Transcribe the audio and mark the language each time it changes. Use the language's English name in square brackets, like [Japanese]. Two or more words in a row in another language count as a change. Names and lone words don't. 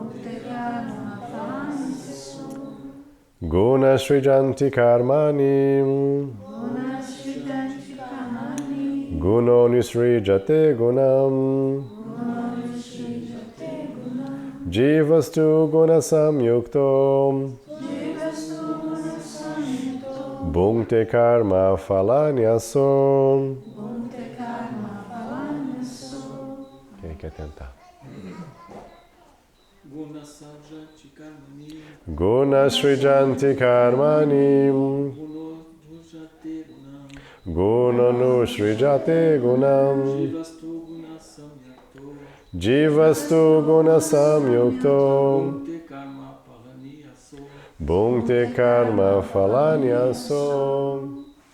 [Sanskrit] Guna Srijanti Karmani Guno Nisrijate Gunam Jivastu Guna Samyukto Bhukte Karma Phalanyaso. [Portuguese] Quem quer tentar? [Sanskrit] Guna Srijanti Karmani Guna Nusrijate Gunam Jivastu Guna Samyukto Bhukte Karma Phalanyaso.